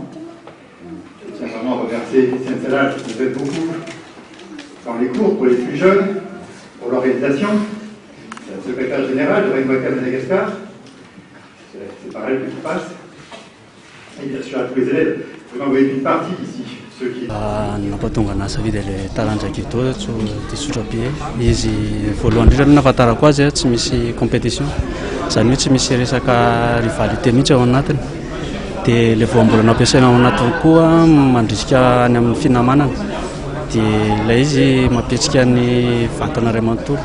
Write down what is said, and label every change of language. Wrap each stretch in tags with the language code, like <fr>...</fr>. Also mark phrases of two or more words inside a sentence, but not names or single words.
<fr>Je tiens vraiment à remercier Christiane Salage qui nous aide beaucoup dans les cours pour les plus jeunes, pour l'organisation, la secrétaire générale de Rennes-Wacker Madagascar, c'est par elle que tout passe, et bien sûr à tous les élèves. Vous en voyez une partie ici, ceux qui...</fr> <mg>nampatonga anasa vida le tarandraky to tsotsotra be izy voalohany indrindra nahafantarako azy tsy misy compétition zany hoe tsy misy resaka rivalité mihitsy ao anatiny dia le voambola nampiasaina ao anatiny koa mandrisika any amin'ny finamanana dia ilay izy mampiatsika ny vatana ray manontolo.</mg>